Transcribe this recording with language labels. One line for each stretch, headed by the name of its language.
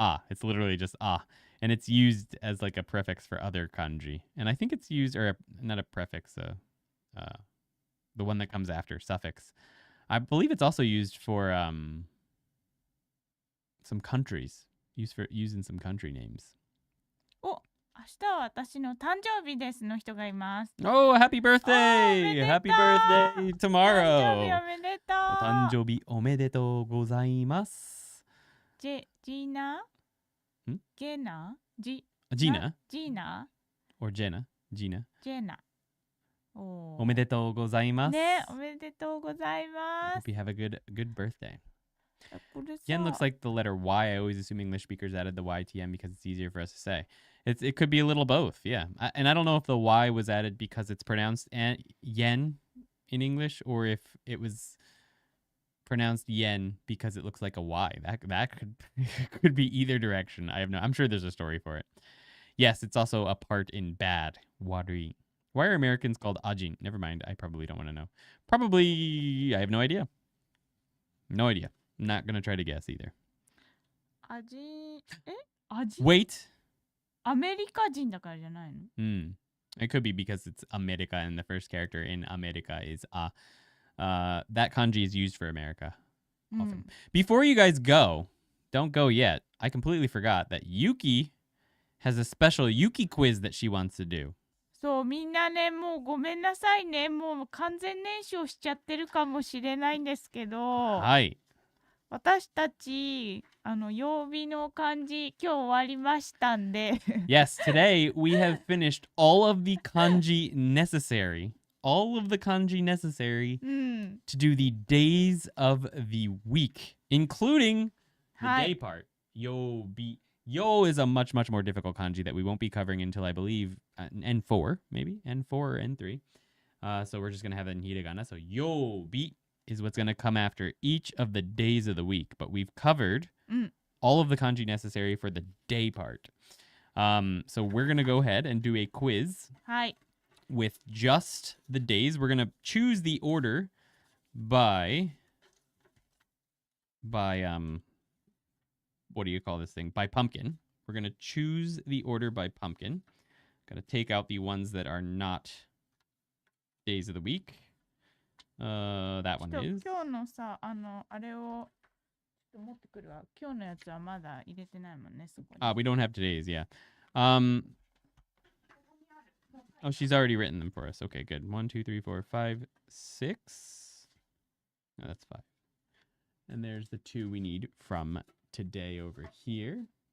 English: It's literally just and it's used as like a prefix for other kanji. And I think it's used, not a prefix, the one that comes after, suffix. I believe it's also used for some countries. Used in some country names.
Japanese: 明日は私の誕生日ですの人がいます。
English: Oh, happy birthday! Happy birthday tomorrow!
Japanese: 誕生日おめでとう。お誕生日おめでとうございます。ジーナ？ゲナ？
English: Gina? Or Jenna? Gina?
Japanese: ジェナ。おめでとうございます。ね、おめでとうございます。
English: Hope you have a good birthday. Yen looks like the letter Y. I always assume English speakers added the Y to Yen because it's easier for us to say. It could be a little both, yeah. And I don't know if the Y was added because it's pronounced yen in English, or if it was pronounced yen because it looks like a Y. That could be either direction. I'm sure there's a story for it. Yes, it's also a part in bad. Wari. Why are Americans called ajin? Never mind. I probably don't want to know. Probably, I have no idea. No idea. I'm not going to try to guess either. Ajin? Wait.
Japanese: アメリカ人だからじゃないの?
English: It could be because it's America and the first character in America is that kanji is used for America often. Before you guys go, don't go yet. I completely forgot that Yuki has a special Yuki quiz that she wants to do.
Japanese: そう、みんなね、もうごめんなさいね。もう完全燃焼しちゃってるかもしれないんですけど。はい。私たち曜日の漢字今日終わりましたんで
English: Yes, today we have finished all of the kanji necessary to do the days of the week, including the day part. Yo is a much more difficult kanji that we won't be covering until I believe N4, maybe N4 or N3. So we're just gonna have that in hiragana. So yobi is what's going to come after each of the days of the week. But we've covered all of the kanji necessary for the day part. So we're going to go ahead and do a quiz with just the days. We're going to choose the order by what do you call this thing? By pumpkin. We're going to choose the order by pumpkin. Going to take out the ones that are not days of the week. That one is.
Japanese: 今日のさ、あれを持ってくるわ。今日のやつはまだ入れてないもんね、そこに。
English: We don't have today's, yeah. Oh, she's already written them for us. Okay, good. 1, 2, 3, 4, 5, 6. No, that's 5. And there's the 2 we need from today over here.